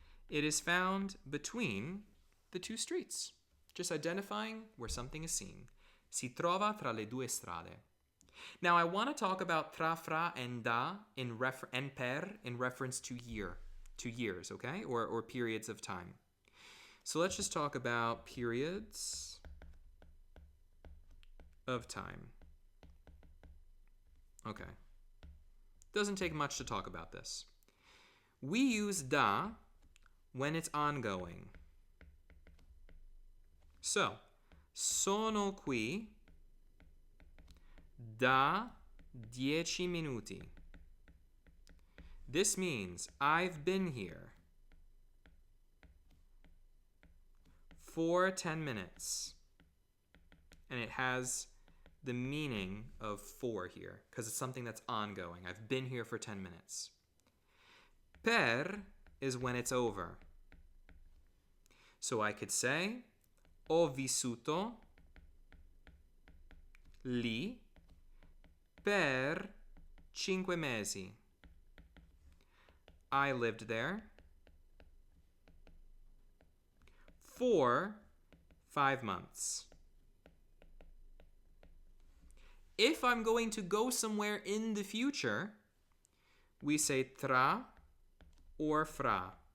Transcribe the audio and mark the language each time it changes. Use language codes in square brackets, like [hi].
[en] It is found between the two streets. Just identifying where something is seen. [it] Si trova tra le due strade. [en] Now I want to talk about tra, fra, and da and per in reference to years, okay? Or periods of time. So let's just talk about periods of time. Okay. Doesn't take much to talk about this. We use da when it's ongoing. So, [it] sono qui da 10 minuti. [en] This means I've been here for 10 minutes. And it has the meaning of for here, because it's something that's ongoing. I've been here for 10 minutes. Per is when it's over. So I could say, [it] ho vissuto lì per 5 mesi. [en] I lived there for 5 months. If I'm going to go somewhere in the future, we say tra or fra.